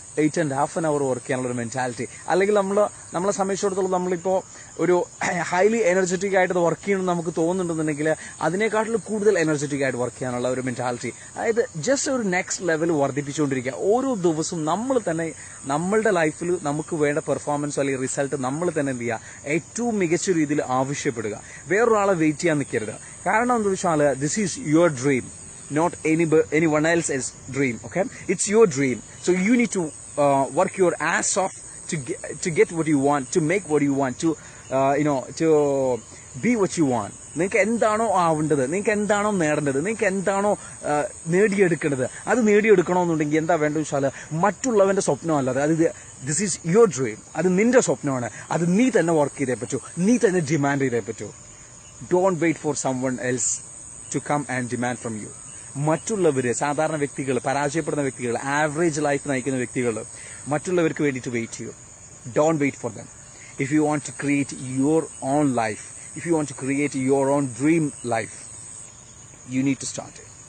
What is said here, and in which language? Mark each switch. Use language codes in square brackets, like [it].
[ml] 8.5 work ചെയ്യാനുള്ള ഒരു mentality, അല്ലെങ്കിൽ നമ്മളെ സംബന്ധിച്ചിടത്തോളം നമ്മളിപ്പോൾ ഒരു ഹൈലി എനർജറ്റിക് ആയിട്ട് വർക്ക് ചെയ്യണമെന്ന് നമുക്ക് തോന്നുന്നുണ്ടെന്നുണ്ടെങ്കിൽ അതിനേക്കാട്ടിലും കൂടുതൽ എനർജറ്റിക് ആയിട്ട് വർക്ക് ചെയ്യാനുള്ള ഒരു മെന്റാലിറ്റി, അതായത് ജസ്റ്റ് ഒരു നെക്സ്റ്റ് ലെവൽ വർദ്ധിപ്പിച്ചുകൊണ്ടിരിക്കുക. ഓരോ ദിവസവും നമ്മൾ തന്നെ നമ്മളുടെ ലൈഫിൽ നമുക്ക് വേണ്ട പെർഫോമൻസ് അല്ലെങ്കിൽ റിസൾട്ട് നമ്മൾ തന്നെ എന്ത് ചെയ്യുക, ഏറ്റവും മികച്ച രീതിയിൽ ആവശ്യപ്പെടുക. വേറൊരാളെ വെയിറ്റ് ചെയ്യാൻ നിൽക്കരുത്. കാരണം എന്താ വെച്ചാൽ [en] This is your dream, not anyone else's dream. Okay, it's your dream, so you need to work your ass off to get what you want, to make what you want, to to be what you want. [ml] നിങ്ങൾക്ക് എന്താണോ ആവേണ്ടത്, നിങ്ങൾക്ക് എന്താണോ നേടേണ്ടത്, നിങ്ങൾക്ക് എന്താണോ നേടിയെടുക്കേണ്ടത്, അത് നേടിയെടുക്കണമെന്നുണ്ടെങ്കിൽ എന്താ വേണ്ടത് വെച്ചാൽ മറ്റുള്ളവന്റെ സ്വപ്നമല്ലാതെ അത് [en] this is your dream, [ml] അത് നിന്റെ സ്വപ്നമാണ്. അത് നീ തന്നെ വർക്ക് ചെയ്തേ പറ്റൂ, നീ തന്നെ ഡിമാൻഡ് ചെയ്തേ പറ്റൂ. [en] Don't wait for someone else to come and demand from you. [ml] മറ്റുള്ളവര്, സാധാരണ വ്യക്തികൾ, പരാജയപ്പെടുന്ന വ്യക്തികൾ, ആവറേജ് ലൈഫ് നയിക്കുന്ന വ്യക്തികൾ മറ്റുള്ളവർക്ക് വേണ്ടിയിട്ട് വെയിറ്റ് ചെയ്യും. [en] Don't wait for them. If you want to create your own life, if you want to create your own dream life, you need to start.